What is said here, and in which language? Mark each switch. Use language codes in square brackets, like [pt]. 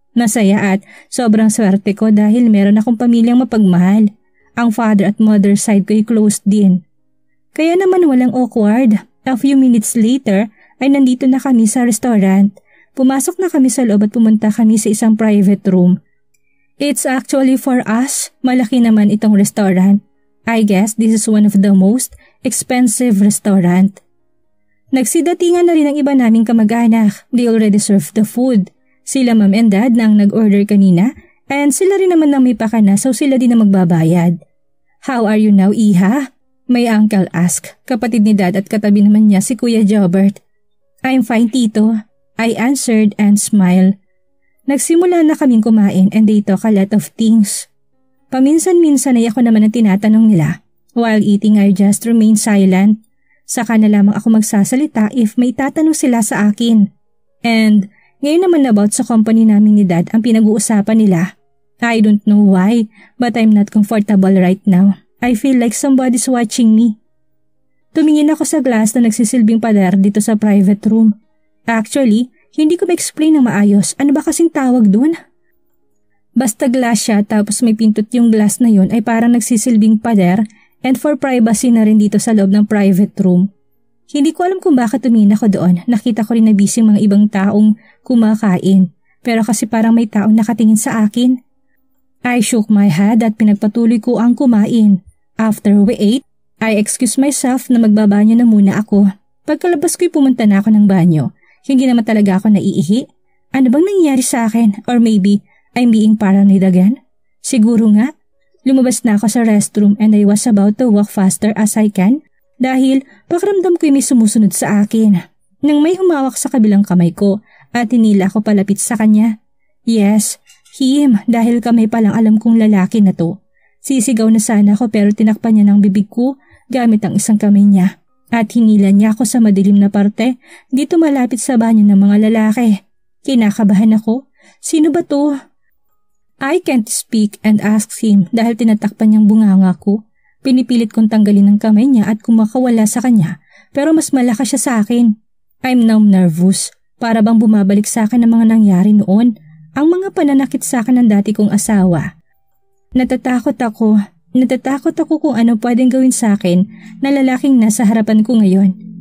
[tl] Masaya at sobrang swerte ko dahil meron akong pamilyang mapagmahal. Ang father at mother side ko ay close din. Kaya naman walang awkward. [en] A few minutes later [tl] ay nandito na kami sa restaurant. Pumasok na kami sa loob at pumunta kami sa isang private room. [en] It's actually for us. [tl] Malaki naman itong restaurant. [en] I guess this is one of the most expensive restaurant. [tl] Nagsidatingan na rin ang iba naming kamag-anak. [en] They already served the food. [tl] Sila Mom and Dad na ang nag-order kanina and sila rin naman nang may pakana so sila din na magbabayad. [en] How are you now, Iha? May uncle ask. [tl] Kapatid ni Dad at katabi naman niya si Kuya Jobert. [en] I'm fine, Tito. I answered and smiled. [tl] Nagsimula na kaming kumain [en] and they talk a lot of things. [tl] Paminsan-minsan ay ako naman ang tinatanong nila. [en] While eating I just remain silent. [tl] Saka na lamang ako magsasalita if may tatanong sila sa akin. And ngayon naman about sa company namin ni Dad ang pinag-uusapan nila. [en] I don't know why but I'm not comfortable right now. I feel like somebody's watching me. [tl] Tumingin ako sa glass na nagsisilbing pader dito sa private room. Actually, hindi ko ma-explain ng maayos ano ba kasing tawag dun. Basta glass siya tapos may pintot yung glass na yun ay parang nagsisilbing pader [en] and for privacy [tl] na rin dito sa loob ng private room. Hindi ko alam kung bakit tumingin ako doon. Nakita ko rin na busy mga ibang taong kumakain pero kasi parang may taong nakatingin sa akin. [en] I shook my head [tl] at pinagpatuloy ko ang kumain. [en] After we ate, I excused myself [tl] na magbabanyo na muna ako. Pagkalabas ko'y pumunta na ako ng banyo. Hindi naman talaga ako naiihi. Ano bang nangyari sa akin? [en] Or maybe I'm being paranoid again? [tl] Siguro nga. Lumabas na ako sa restroom [en] and I was about to walk faster as I can [tl] dahil pakiramdam ko'y may sumusunod sa akin. Nang may humawak sa kabilang kamay ko at hinila ko palapit sa kanya. [en] Yes, him [tl] dahil kamay palang alam kong lalaki na to. Sisigaw na sana ako pero tinakpan niya ng bibig ko gamit ang isang kamay niya. At hinila niya ako sa madilim na parte dito malapit sa banyo ng mga lalaki. Kinakabahan ako. Sino ba to? [en] I can't speak and ask him [tl] dahil tinatakpan niyang bunganga ko. Pinipilit kong tanggalin ang kamay niya at kumakawala sa kanya pero mas malakas siya sa akin. [en] I'm now nervous. [tl] Para bang bumabalik sa akin ang mga nangyari noon. Ang mga pananakit sa akin ng dati kong asawa. Natatakot ako kung ano pwedeng gawin sa akin na lalaking nasa harapan ko ngayon.